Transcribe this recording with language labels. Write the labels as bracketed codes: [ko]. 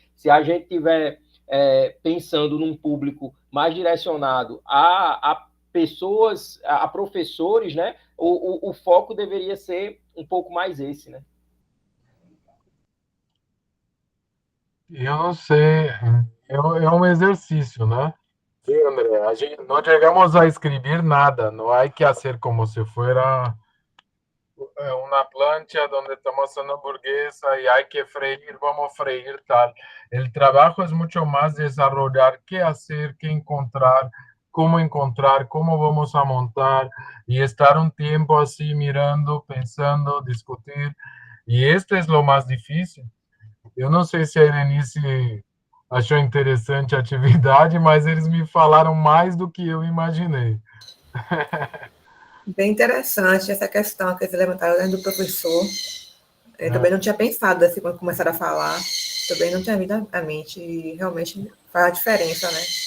[pt] Se a gente tiver pensando num público mais direcionado a pessoas, a professores, né, o foco deveria ser um pouco mais esse, né? Eu não sei, é um exercício, né? [es] Sí, André, no llegamos a escribir nada, no hay que hacer como si fuera una plancha donde estamos haciendo hamburguesa y hay que freír, vamos a freír tal. El trabajo es mucho más desarrollar qué hacer, qué encontrar, cómo vamos a montar y estar un tiempo así mirando, pensando, discutir. Y esto es lo más difícil. [pt] Eu não sei se a Irenice achou interessante a atividade, mas eles me falaram mais do que eu imaginei. Bem interessante essa questão que eles levantaram dentro do professor. Eu também não tinha pensado assim, quando começaram a falar, também não tinha vindo à mente, e realmente faz a diferença, né?